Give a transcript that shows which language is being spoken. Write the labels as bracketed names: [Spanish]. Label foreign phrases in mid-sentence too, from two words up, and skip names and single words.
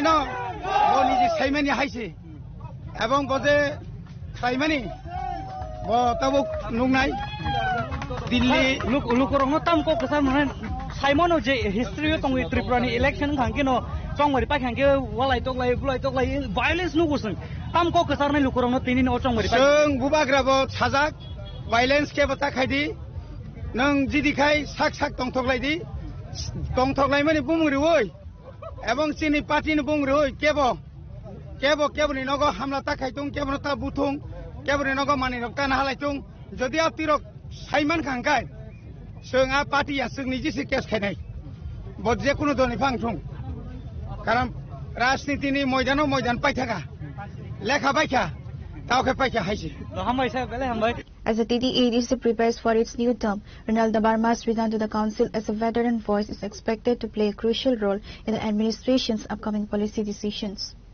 [Kok Borok] न बनि जे साइमानि हाइसे एवं बजे साइमानि ब ताबो नुंनाय दिल्ली लुकरंनो तामको कसा माने साइमनो जे हिस्ट्री तंगि त्रिपुरानि इलेक्शन खांकेनो चंगमरि पाखांके वालाय तकलाय वायलेंस नुगुसं तामको कसारनाय लुकरंनो तिनि न चंगमरि जों बुबाग्राबो साजाक वायलेंस के बता खायदि नों जिदिखाय साक तंथकलायदि तंथकलाय माने बुंग्रिवै एवं चिनि पार्टी नि बुंग्रिवै केबो नि नगो हामला ताखायतुं केबो ता बुथुं केबो नि नगो मानि रक्ता ना हालायतुं जदि आ तिरक साइमान खांखाय जों आ पार्टी आ जोंनि जिसे केस खायनाय बद जे कुनु दनि फांथुं कारण राजनीति नि मैदान पाइथागा लेखा बायखा तावखे पाइखा हाइसे हामबाय साहेब बेले हामबाय. [English] As the TTEDC prepares for its new term, Ronald Barma's return to the council as a veteran voice is expected to play a crucial role in the administration's upcoming policy decisions.